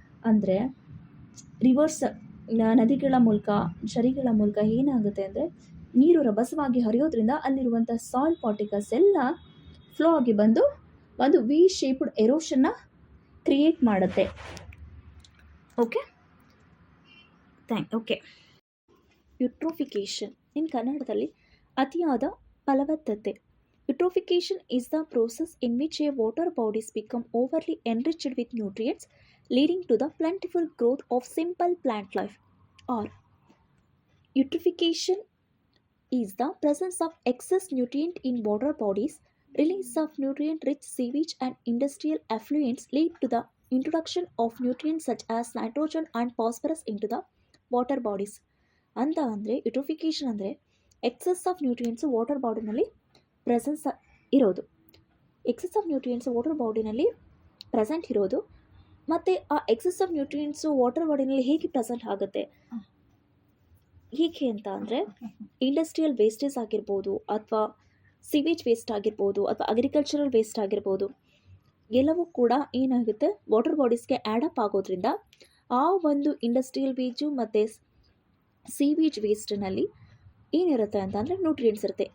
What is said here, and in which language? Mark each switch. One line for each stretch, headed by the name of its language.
Kannada: ಅಂದರೆ ರಿವರ್ಸ್ ನದಿಗಳ ಮೂಲಕ, ಝರಿಗಳ ಮೂಲಕ ಏನಾಗುತ್ತೆ ಅಂದರೆ ನೀರು ರಭಸವಾಗಿ ಹರಿಯೋದ್ರಿಂದ ಅಲ್ಲಿರುವಂಥ ಸಾಯಿಲ್ ಪಾರ್ಟಿಕಲ್ಸ್ ಎಲ್ಲ ಫ್ಲೋ ಆಗಿ ಬಂದು ಒಂದು ವಿ ಶೇಪ್ಡ್ ಎರೋಷನ್ನ ಕ್ರಿಯೇಟ್ ಮಾಡುತ್ತೆ. Okay, okay. ಯುಟ್ರೋಫಿಕೇಷನ್ ಇನ್ ಕನ್ನಡದಲ್ಲಿ ಅತಿಯಾದ ಫಲವತ್ತತೆ.
English: Eutrophication is the process in which a water bodies become overly enriched with nutrients, leading to the plentiful growth of simple plant life. Or eutrophication is the presence of excess nutrient in water bodies. Release of nutrient-rich sewage and industrial effluents lead to the introduction of nutrients such as nitrogen and phosphorus into the water bodies.
Kannada: ಅಂತ ಅಂದರೆ ಯುಟ್ರೋಫಿಕೇಷನ್ ಅಂದರೆ excess of nutrients water ಬಾಡಿನಲ್ಲಿ presence ಇರೋದು. Excess of nutrients water ಬಾಡಿನಲ್ಲಿ present ಇರೋದು. ಮತ್ತು ಆ excess of nutrients water ಬಾಡಿನಲ್ಲಿ ಹೇಗೆ present ಆಗುತ್ತೆ, ಹೇಗೆ ಅಂತ ಅಂದರೆ ಇಂಡಸ್ಟ್ರಿಯಲ್ ವೇಸ್ಟೇಜ್ ಆಗಿರ್ಬೋದು, ಅಥವಾ ಸಿವೇಜ್ ವೇಸ್ಟ್ ಆಗಿರ್ಬೋದು, ಅಥವಾ ಅಗ್ರಿಕಲ್ಚರಲ್ ವೇಸ್ಟ್ ಆಗಿರ್ಬೋದು, ಎಲ್ಲವೂ ಕೂಡ ಏನಾಗುತ್ತೆ ವಾಟರ್ ಬಾಡೀಸ್ಗೆ ಆ್ಯಡಪ್ ಆಗೋದ್ರಿಂದ ಆ ಒಂದು ಇಂಡಸ್ಟ್ರಿಯಲ್ ವೇಜು ಮತ್ತು ಸೀವೇಜ್ ವೇಸ್ಟ್ನಲ್ಲಿ ಏನಿರುತ್ತೆ ಅಂತ ಅಂದರೆ ನ್ಯೂಟ್ರಿಯೆಂಟ್ಸ್ ಇರುತ್ತೆ.